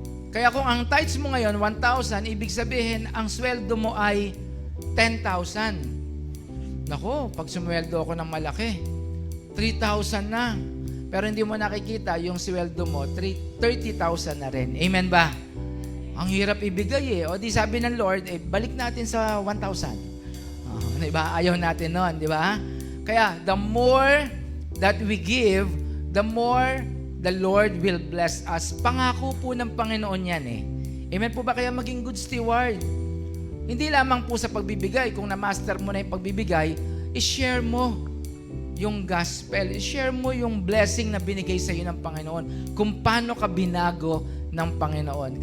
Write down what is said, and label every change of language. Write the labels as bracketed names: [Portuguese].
[Filipino] Kaya kung ang tithes mo ngayon, 1,000, ibig sabihin, ang sweldo mo ay 10,000. Nako, pag sumweldo ako ng malaki, 3,000 na. Pero hindi mo nakikita yung sweldo mo, 30,000 na rin. Amen ba? Ang hirap ibigay O di sabi ng Lord, balik natin sa 1,000. Diba? Ayaw natin nun, di ba? [English] Kaya, the more that we give, the more the Lord will bless us. [Filipino] Pangako po ng Panginoon yan Amen po ba? Kaya maging good steward. Hindi lamang po sa pagbibigay. Kung na-master mo na yung pagbibigay, i-share mo yung gospel. I-share mo yung blessing na binigay sa iyo ng Panginoon. Kung paano ka binago ng Panginoon.